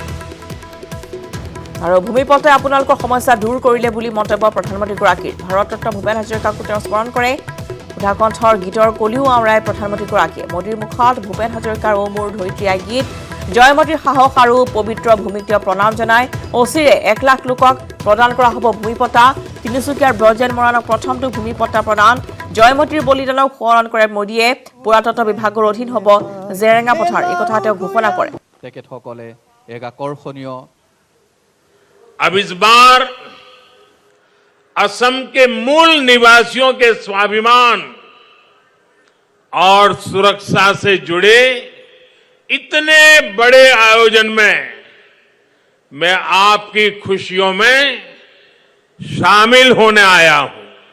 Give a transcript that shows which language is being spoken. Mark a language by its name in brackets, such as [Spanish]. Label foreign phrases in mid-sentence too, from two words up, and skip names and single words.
[Assamese] আৰু ভূমি পট্টাই আপোনালোকৰ সমস্যা দূৰ কৰিলে বুলি মন্তব্য প্ৰধানমন্ত্ৰীগৰাকীৰ ভাৰতৰত্ন ভূপেন হাজৰিকাকো তেওঁ স্মৰণ কৰে উদাকণ্ঠৰ গীতৰ কলিও আওৰাই প্ৰধানমন্ত্ৰীগৰাকীয়ে মোদীৰ মুখত ভূপেন হাজৰিকাৰ ও মোৰ ধৰিত্ৰীয়া গীত জয়মতীৰ সাহস আৰু পবিত্ৰ ভূমিক তেওঁ প্ৰণাম জনায় অচিৰে 1 লাখ লোকক প্ৰদান কৰা হ'ব ভূমি পট্টা তিনিচুকীয়াৰ ব্ৰজেন মৰাণক প্ৰথমটো ভূমি পট্টা প্ৰদান জয়মতীৰ বলিদানক স্মৰণ কৰে মোদীয়ে পুৰাতত্ব বিভাগৰ অধীন হ'ব জেৰেঙা পথাৰ এই কথা তেওঁ ঘোষণা কৰে তেখেতসকলে এক আকৰ্ষণীয় [Hindi] अब इस बार असम के मूल निवासियों के स्वाभिमान और सुरक्षा से जुड़े इतने बड़े आयोजन में मैं आपकी खुशियों में शामिल होने आया हूं